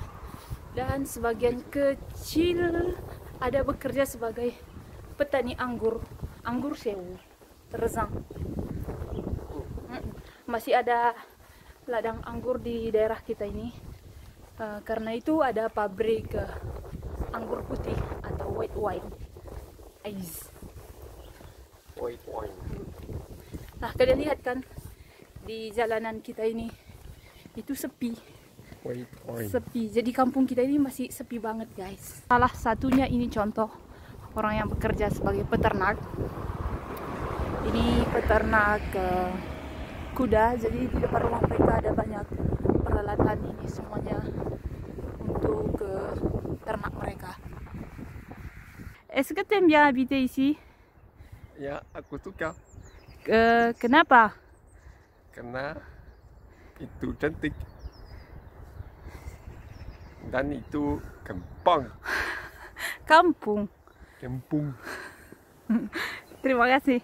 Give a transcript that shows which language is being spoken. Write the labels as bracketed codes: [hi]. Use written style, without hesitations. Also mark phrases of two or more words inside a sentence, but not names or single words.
[id] Dan sebagian kecil ada bekerja sebagai petani anggur sewu, terzang. Masih ada ladang anggur di daerah kita ini. Karena itu ada pabrik anggur putih atau [en] white wine. White wine. [id] Nah, kalian lihat kan di jalanan kita ini itu sepi. [en] White wine. [id] Sepi. Jadi kampung kita ini masih sepi banget, guys. Salah satunya ini contoh orang yang bekerja sebagai peternak. Ini peternak kuda. Jadi di depan rumah mereka ada banyak peralatan, ini semuanya untuk ternak mereka. [fr] Est-ce que tu aimes bien habiter ici? [id] Ya, aku suka. Kenapa? Karena itu cantik. Dan itu kampung. Kampung. Kampung. Terima kasih.